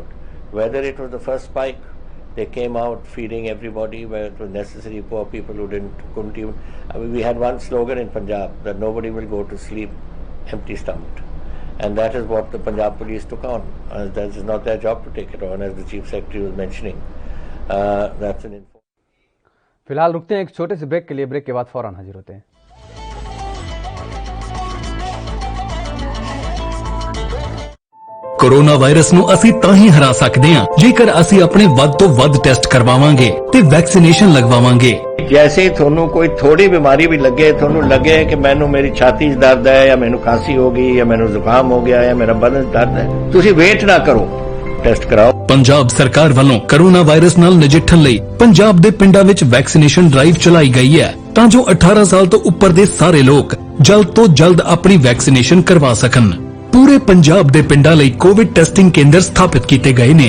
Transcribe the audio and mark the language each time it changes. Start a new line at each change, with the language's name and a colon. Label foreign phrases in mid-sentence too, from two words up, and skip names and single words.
English: Whether it was the first spike, they came out feeding everybody where it was necessary, poor people who couldn't even. I mean, we had one slogan in Punjab that nobody will go to sleep empty stomached. And that is what the Punjab police took on. That is not their job to take it on, as the Chief Secretary was mentioning. That's an info.
Hindi: फिलहाल रुकते हैं एक छोटे से ब्रेक के लिए। ब्रेक के बाद फौरन हाजिर होते हैं।
Punjabi: कोरोना वायरस ਨੂੰ ਅਸੀਂ ਤਾਂ ਹੀ ਹਰਾ ਸਕਦੇ ਹਾਂ ਜੇਕਰ ਅਸੀਂ ਆਪਣੇ ਵੱਧ ਤੋਂ ਵੱਧ ਟੈਸਟ ਕਰਵਾਵਾਂਗੇ ਤੇ ਵੈਕਸੀਨੇਸ਼ਨ ਲਗਵਾਵਾਂਗੇ। ਜੈਸੇ ਹੀ ਥੋਨੂੰ ਕੋਈ ਥੋੜ੍ਹੀ ਬਿਮਾਰੀ ਭੀ ਲੱਗੇ, ਥੋਨੂੰ ਲੱਗੇ ਕਿ ਮੈਨੂੰ ਮੇਰੀ ਛਾਤੀ ਚ ਦਰਦ ਹੈ ਯਾ ਮੈਨੂੰ ਖਾਂਸੀ ਹੋ ਗਈ ਯਾ ਮੈਨੂੰ ਜ਼ੁਕਾਮ ਹੋ ਗਿਆ ਯਾ ਮੇਰਾ ਬਦਨ ਚ ਦਰਦ ਹੈ, ਤੁਸੀ ਵੇਟ ਨਾ ਕਰੋ, ਟੈਸਟ ਕਰਾਓ। ਪੰਜਾਬ ਸਰਕਾਰ ਵੱਲੋਂ ਕੋਰੋਨਾ ਵਾਇਰਸ ਨਾਲ ਨਜਿੱਠਣ ਲਈ ਪੰਜਾਬ ਦੇ ਪਿੰਡਾਂ ਵਿੱਚ ਵੈਕਸੀਨੇਸ਼ਨ ਡਰਾਈਵ ਚਲਾਈ ਗਈ ਹੈ ਤਾਂ ਜੋ 18 ਸਾਲ ਤੋਂ ਉੱਪਰ ਦੇ ਸਾਰੇ ਲੋਕ ਜਲਦ ਤੋਂ ਜਲਦ ਆਪਣੀ ਵੈਕਸੀਨੇਸ਼ਨ ਕਰਵਾ ਸਕਣ। ਪੂਰੇ ਪੰਜਾਬ ਦੇ ਪਿੰਡਾਂ ਲਈ ਕੋਵਿਡ ਟੈਸਟਿੰਗ ਕੇਂਦਰ ਸਥਾਪਿਤ ਕੀਤੇ ਗਏ ਨੇ।